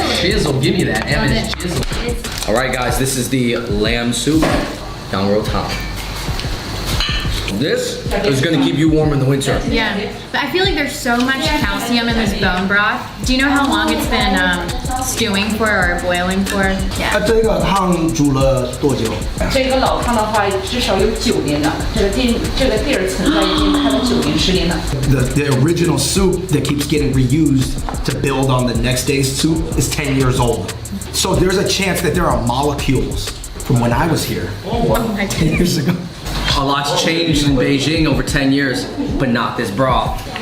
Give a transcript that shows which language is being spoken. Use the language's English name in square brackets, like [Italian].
[English] Shizzle, give me that MSG. All right, guys, this is the lamb soup, yang rou tang. This is gonna keep you warm in the winter. Yeah. But I feel like there's so much calcium in this bone broth. Do you know how long it's been stewing for or boiling for? Yeah. [Chinese] 这个汤煮了多久？这个老汤的话，至少有9年了。这个地儿存在已经开了9年10年了。 [English] The original soup that keeps getting reused to build on the next day's soup is 10 years old. So there's a chance that there are molecules from when I was here 10 years ago. A lot's changed in Beijing over 10 years, but not this broth.